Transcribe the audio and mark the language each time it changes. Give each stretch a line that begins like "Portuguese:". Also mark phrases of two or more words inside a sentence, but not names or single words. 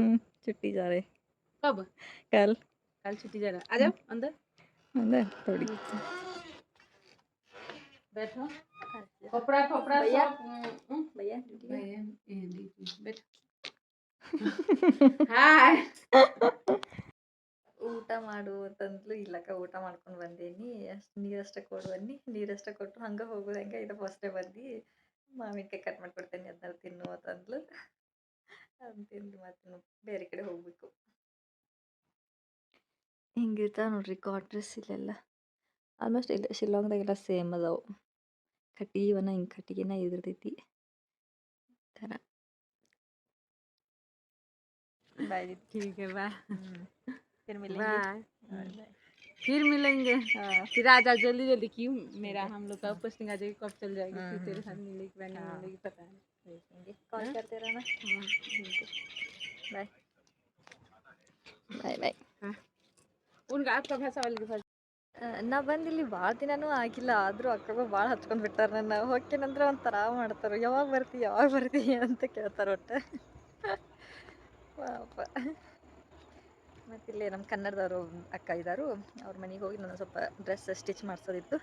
Hindi: छुट्टी जा रहे. कब? कल. कल छुट्टी जा रहा. आजा अंदर. अंदर थोड़ी. बैठो. कपड़ा भैया सब भैया बैठ. हाय.
Kannada: ಊಟ ಮಾಡು ಅಂತಂದ್ಲು. ಇಲ್ಲಕ್ಕ ಊಟ ಮಾಡ್ಕೊಂಡು ಬಂದೇನಿ, ಅಷ್ಟು ನೀರಷ್ಟೇ ಕೊಡು ಅನ್ನಿ. ನೀರಷ್ಟೇ ಕೊಟ್ಟು ಹಂಗೆ ಹೋಗೋದು. ಹಂಗೆ ಇದು ಫಸ್ಟೇ ಬಂದು ಮಾವಿನಕಾಯಿ ಕಟ್ ಮಾಡಿಕೊಡ್ತೇನೆ, ಅದನ್ನ ತಿನ್ನು ಅಂತಂದ್ಲು. ಅದನ್ನ ತಿಂದು ಮತ್ತೆ ಬೇರೆ ಕಡೆ ಹೋಗ್ಬೇಕು. ಹಿಂಗಿರ್ತಾವೆ ನೋಡ್ರಿ ಕ್ವಾರ್ಟರ್ಸ್ ಇಲ್ಲೆಲ್ಲ. ಆಲ್ಮೋಸ್ಟ್ ಇಲ್ಲ ಶಿಲ್ಲಾಂಗ್ದಾಗೆಲ್ಲ ಸೇಮ್ ಅದಾವು. ಕಟ್ಟಿಗೆವನ ಹಿಂಗೆ ಕಟ್ಟಿಗೆನ ಇದಿರ್ತೈತಿ ಥರ.
Hindi: बाय दीदी. ठीक है बाय. फिर मिलेंगे. फिर मिलेंगे. फिर आजा जल्दी जल्दी. क्यों मेरा हम लोग का पोस्टिंग आ जाएगी कब चल जाएगी फिर तेरे साथ मिलेगी बहन मिलेगी पता नहीं. कॉल करते रहना.
English: bye bye bye.
Hindi: उनका आपका भाषा वाले के साथ
Kannada: ನಾ ಬಂದು ಇಲ್ಲಿ ಭಾಳ ದಿನನೂ ಆಗಿಲ್ಲ, ಆದರೂ ಅಕ್ಕಗಳು ಭಾಳ ಹಚ್ಕೊಂಡು ಬಿಟ್ಟಾರೆ. ನನ್ನ ಹೋಗ್ತೇನಂದ್ರೆ ಒಂಥರ ಮಾಡ್ತಾರೆ. ಯಾವಾಗ ಬರ್ತಿ ಅಂತ ಕೇಳ್ತಾರೆ ಒಟ್ಟು. ಪಾಪ. ಮತ್ತಿಲ್ಲೇ ನಮ್ಮ ಕನ್ನಡದವರು ಅಕ್ಕ ಇದ್ದಾರು, ಅವ್ರ ಮನೆಗೆ ಹೋಗಿ ನಾನು ಸ್ವಲ್ಪ
English: dress stitch
Kannada: ಮಾಡಿಸೋದಿತ್ತು.